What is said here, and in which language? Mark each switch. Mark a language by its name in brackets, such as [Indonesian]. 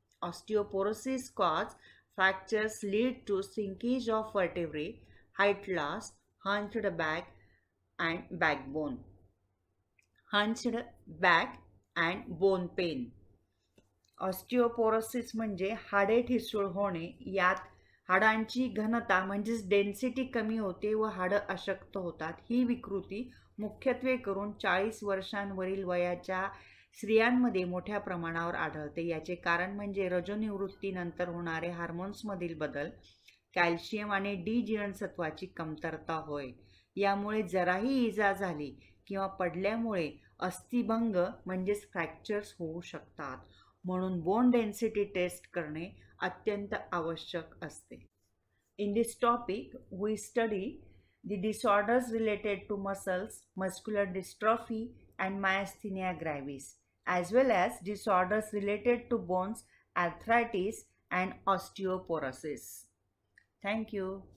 [English] Osteoporosis cause fractures lead to shrinkage of vertebrae, height loss, hunched back and backbone, hunched back and bone pain. [Marathi] Osteoporosis म्हणजे हाडे ठिसूळ होणे. यात हाडांची घनता म्हणजेच डेन्सिटी कमी होते व हाडं अशक्त होतात. ही विकृती मुख्यत्वे करून 40 वर्षांवरील वयाच्या स्त्रियांमध्ये मोठ्या प्रमाणावर आढळते. याचे कारण म्हणजे रजोनिवृत्तीनंतर होणारे हार्मोन्समधील बदल, कॅल्शियम आणि डी जीवनसत्वाची कमतरता होय. यामुळे जराही इजा झाली किंवा पडल्यामुळे अस्थिभंग म्हणजेच फ्रॅक्चर्स होऊ शकतात. म्हणून बोन डेन्सिटी टेस्ट करणे अत्यंत आवश्यक असते. [English] In this topic, we study the disorders related to muscles, muscular dystrophy, and myasthenia gravis, as well as disorders related to bones, arthritis, and osteoporosis. Thank you.